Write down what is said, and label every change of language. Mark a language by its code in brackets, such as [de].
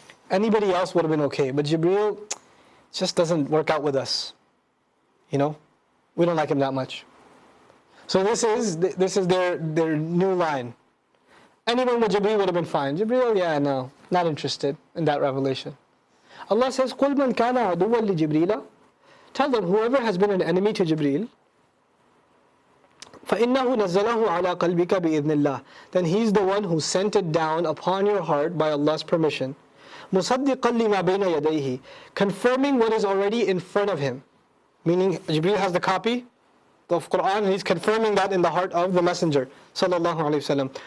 [en] Anybody else would have been okay, but Jibreel just doesn't work out with us. We don't like him that much. So this is their new line. Anyone with Jibreel would have been fine. Jibreel, yeah, no, not interested in that revelation. Allah says, [ar] قُلْ مَنْ كَانَ عَدُوًّا لِجِبْرِيلَ. [en] Tell them, whoever has been an enemy to Jibreel, [ar] فَإِنَّهُ نَزَّلَهُ عَلَىٰ قَلْبِكَ بِإِذْنِ اللَّهِ. [en] Then he's the one who sent it down upon your heart by Allah's permission. [ar] مُصَدِّقًا لِمَا بَيْنَ يَدَيْهِ. [en] Confirming what is already in front of him. Meaning, Jibreel has the copy of Quran, and he's confirming that in the heart of the Messenger sallallahu alaihi wasallam.